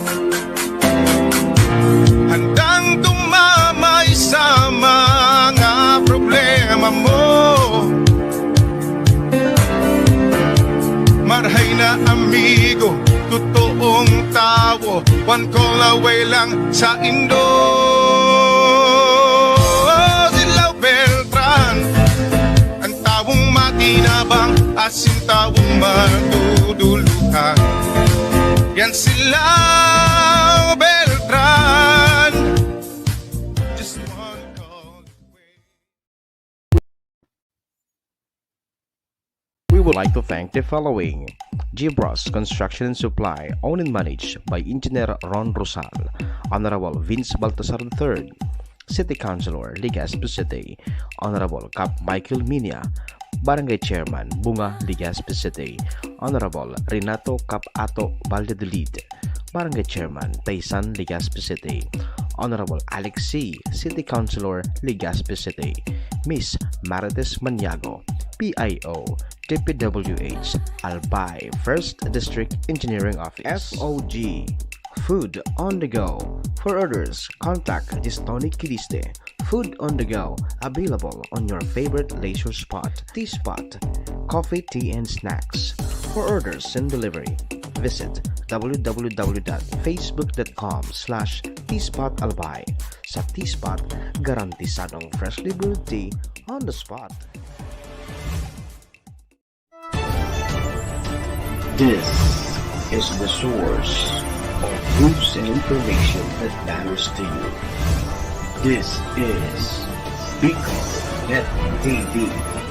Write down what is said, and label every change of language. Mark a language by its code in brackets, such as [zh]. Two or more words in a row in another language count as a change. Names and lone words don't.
[tl] Handang dumamay sa mga problema mo. [bik] Marhay na amigo, totoong tao, [en] one call away [bik] lang sa Indo. Sila Beltran, ang tawong makinabang, asin tawong maduduluhan. Yan sila Beltran, [en] just one call away. We would like to thank the following: Gibros Construction and Supply, owned and managed by Engineer Ron Rosal, Honorable Vince Baltasar III, City Councilor Legazpi City, Honorable Cap Michael Minia, Barangay Chairman Bunga Legazpi City, Honorable Renato Cap Ato Valladolid, Barangay Chairman, Taysan, Legazpi City. Honorable Alex C., City Councilor, Legazpi City. Miss Marites Maniago, PIO, DPWH, Albay, 1st District Engineering Office. FOG, Food on the Go. For orders, contact Gistoni Kiliste. Food on the go, available on your favorite leisure spot, tea spot, coffee, tea, and snacks. For orders and delivery, visit www.facebook.com/teaspotalbay. [bik] Sa Teaspot, garantisadong [en] freshly brewed tea on the spot. This is the source of news and information that matters to you. This is Bicol Net TV.